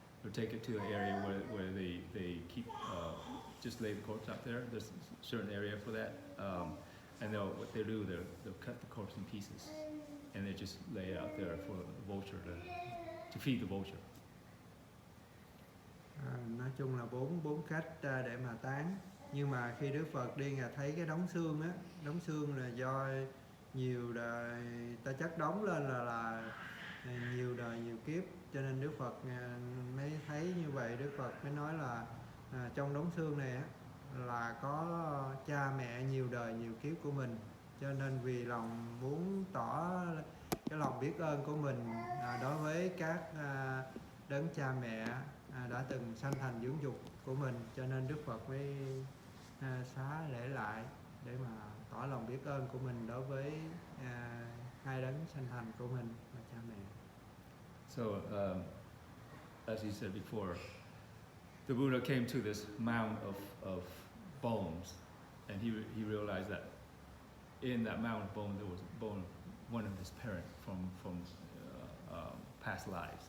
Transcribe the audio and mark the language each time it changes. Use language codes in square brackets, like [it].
[en] They'll take it to an area where they keep just lay the corpse out there. There's a certain area for that, and what they do, they'll cut the corpse in pieces, and they just lay it out there for the vulture to feed the vulture. [vi] Nói chung là bốn cách để mà táng. Nhưng mà khi Đức Phật đi Ngài thấy cái đống xương á, đống xương là do nhiều đời ta chất đóng lên là nhiều đời nhiều kiếp, cho nên Đức Phật mới thấy như vậy. Đức Phật mới nói là trong đống xương này á, là có cha mẹ nhiều đời nhiều kiếp của mình, cho nên vì lòng muốn tỏ cái lòng biết ơn của mình đối với các đấng cha mẹ đã từng sanh thành dưỡng dục của mình, cho nên Đức Phật mới xá lễ lại để mà tỏ lòng biết ơn của mình đối với hai đấng sanh thành của mình là cha mẹ. [en] So, as you said before, the Buddha came to this mound of bones, and he realized that in that mound of bones there was a bone of one of his parents from past lives.